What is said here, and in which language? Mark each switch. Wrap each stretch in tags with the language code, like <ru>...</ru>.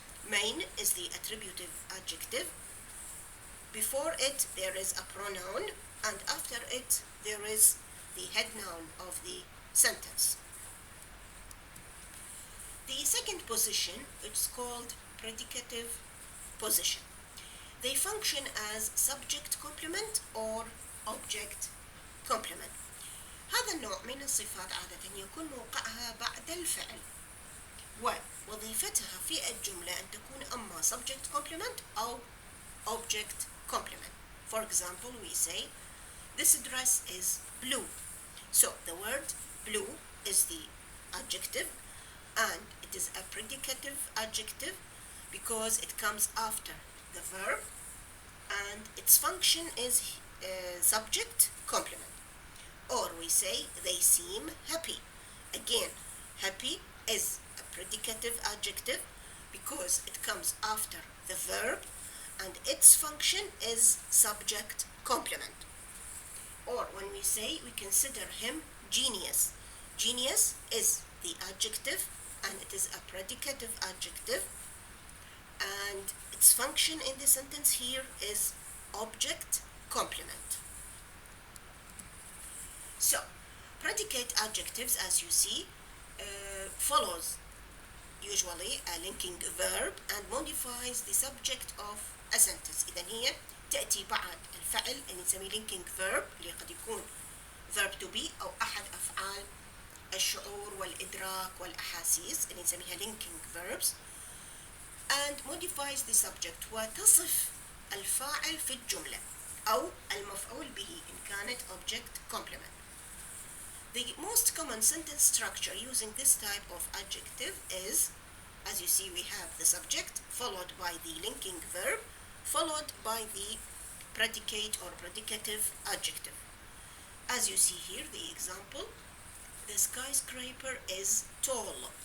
<en>Main is the attributive adjective. Before it there is a pronoun, and after it there is the head noun of the sentence. The second position is called predicative position. They function as subject complement or object complement.</en> <ar>هذا النوع من الصفات عادة يكون موقعها بعد الفعل، ووظيفتها في الجملة أن تكون أما subject complement أو object complement.</ar> <en>For example, we say, this dress is blue. So the word blue is the adjective, and it is a predicative adjective because it comes after the verb, and its function is subject complement. Or we say, they seem happy. Again, happy is a predicative adjective because it comes after the verb, and its function is subject complement. Or when we say, we consider him genius. Genius is the adjective, and it is a predicative adjective, and its function in the sentence here is object complement. So predicate adjectives, as you see, follows usually a linking verb and modifies the subject of a sentence.</en> <ar>إذن هي تأتي بعد الفعل اللي نسميه linking verb، اللي قد يكون verb to be أو أحد أفعال الشعور والإدراك والأحاسيس اللي نسميها linking verbs</ar> <en>and modifies the subject</en> <ar>وتصف الفاعل في الجملة أو المفعول به إن كانت object complement.</ar> <en>The most common sentence structure using this type of adjective is, as you see, we have the subject followed by the linking verb followed by the predicate or predicative adjective. As you see here, the example, the skyscraper is tall.</en>